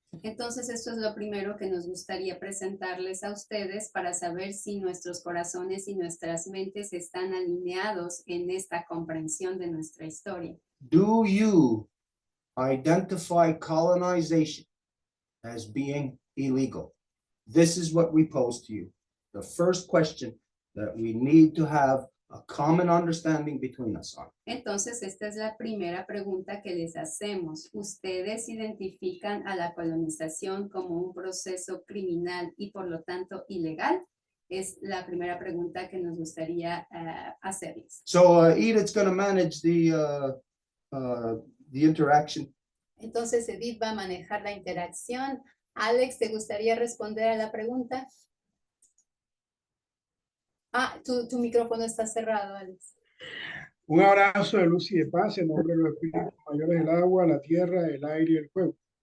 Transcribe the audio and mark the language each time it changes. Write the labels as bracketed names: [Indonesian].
[Spanish] Entonces, esto es lo primero que nos gustaría presentarles a ustedes para saber si nuestros corazones y nuestras mentes están alineados en esta comprensión de nuestra historia. [English] Do you identify colonization as being illegal? This is what we pose to you. The first question that we need to have a common understanding between us on. [Spanish] Entonces, esta es la primera pregunta que les hacemos. ¿Ustedes identifican a la colonización como un proceso criminal y por lo tanto ilegal? Es la primera pregunta que nos gustaría hacerles. [English] So Edith's going to manage the interaction. [Spanish] Entonces, Edith va a manejar la interacción. Alex, ¿te gustaría responder a la pregunta? Ah, tu micrófono está cerrado, Alex. Un abrazo de luz y de paz en nombre de los espíritus mayores del agua, la tierra, el aire y el fuego.